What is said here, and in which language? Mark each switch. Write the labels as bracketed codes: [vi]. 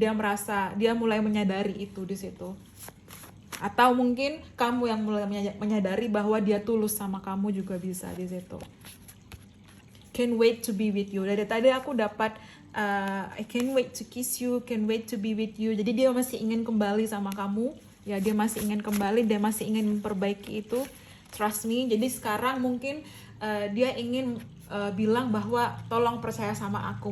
[id] Dia mulai menyadari itu di situ. Atau mungkin kamu yang mulai menyadari bahwa dia tulus sama kamu juga bisa di situ. [en] Can't wait to be with you. [id] Dari tadi aku dapat [en] I can't wait to kiss you, can't wait to be with you. [id] Jadi dia masih ingin kembali sama kamu. Ya, dia masih ingin kembali, dia masih ingin memperbaiki itu. [en] Trust me. [id] Jadi sekarang mungkin dia ingin bilang bahwa tolong percaya sama aku.